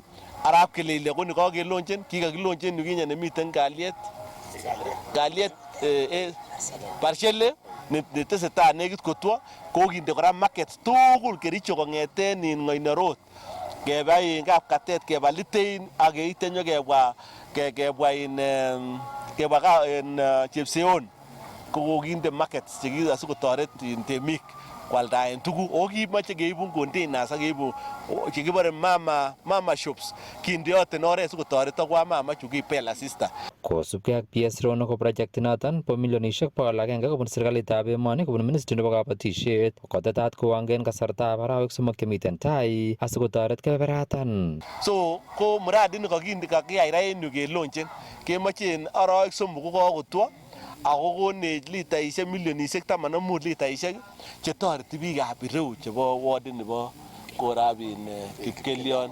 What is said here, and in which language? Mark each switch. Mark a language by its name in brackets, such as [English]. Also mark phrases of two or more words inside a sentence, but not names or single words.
[Kalenjin] Arap Kelelyo ko nikakelonchen, kikakilonchen yukinye nemiten kalyet Barshele netesetai nekit kotwo kokinde kora market tugul Kericho kong'eten Ngoino Road keba Kapkatet keba Litein ak yeite nyokebwa Chepseon kokokinde markets asikotoret temik kwaldaen tuguk o kimache keibun containers ak keibu chekibore mama shops kindeoten oret sikotoret akwa mama chu kipela sister. Kosubkei ak PS Rono ko project inoton po milionisiek 100 kobun serikalitab emoni kobun ministry nebo kabatisiet kotetat kowangen kasartab arawek 3 chemiten tai asikotoret kebeberatan. So ko mradi ni kakiyai ra en yu kelonchen kemochen arawek 3 kokakotwo ako konech litaisiek milionisiek 15 litaisiek chetoreti biikab ireu chebo ward nebo korab Kipkelion.